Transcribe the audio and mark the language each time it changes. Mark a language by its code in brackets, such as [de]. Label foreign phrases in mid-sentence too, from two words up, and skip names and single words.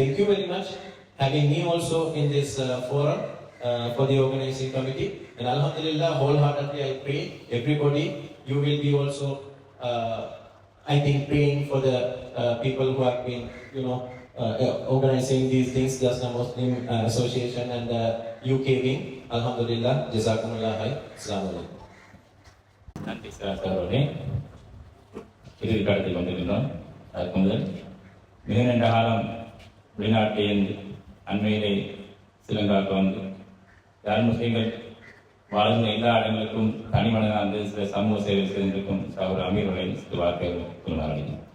[en] Thank you very much having me also in this forum for the organizing committee. And Alhamdulillah, wholeheartedly I pray everybody, you will be also, I think, praying for the people who have been, organizing these things, Jasna Muslim Association and the UK wing. [ar] الحمد لله، جزاكم الله خير. السلام عليكم. [ta] நன்றி சார் அவர்களே. இறுதி காலத்தில் வந்திருக்கிறோம். அதுக்கு முதல் மிக நீண்ட காலம் வெளிநாட்டில் அண்மையிலே சிலங்காக்க வந்து யார் முஸ்லீம்கள் வாழ்ந்த எல்லா இடங்களுக்கும் தனிமனிதனாக வந்து சில சமூக சேவை செய்திருக்கும் அவர் அமீர்களை சில வார்த்தைகள் கூறுவார்கள்.